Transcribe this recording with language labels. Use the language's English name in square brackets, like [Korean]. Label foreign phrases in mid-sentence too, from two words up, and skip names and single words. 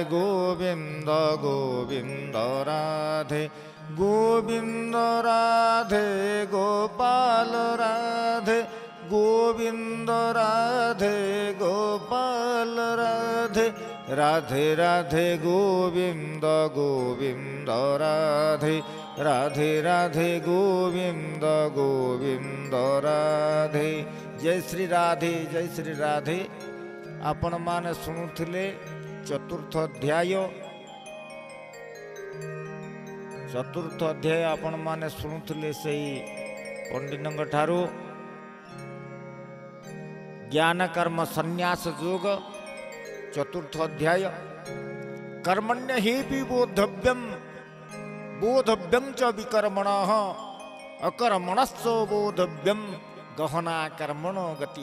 [Hindi] गोविंद गोविंद राधे गोविंद राधे गोपाल राधे गोविंद राधे गोपाल राधे राधे राधे गोविंद गोविंद राधे राधे राधे गोविंद गोविंद राधे। जय श्री राधे जय श्री राधे। [Odia] ଆପଣ ମାନେ ଶୁଣୁଥିଲେ ଚତୁର୍ଥ ଅଧ୍ୟାୟ ଆପଣମାନେ ଶୁଣୁଥିଲେ ସେଇ ପଣ୍ଡିତଙ୍କ ଠାରୁ। ଜ୍ଞାନ କର୍ମ ସନ୍ନ୍ୟାସ ଯୋଗ ଚତୁର୍ଥ ଅଧ୍ୟାୟ। [Sanskrit] କର୍ମଣ୍ୟ ହି ବି ବୋଧବ୍ୟଂ ଚ ବିକର୍ମଣଃ ଅକର୍ମଣଶ୍ଚ ବୋଧବ୍ୟଂ ଗହନା କର୍ମଣ ଗତି।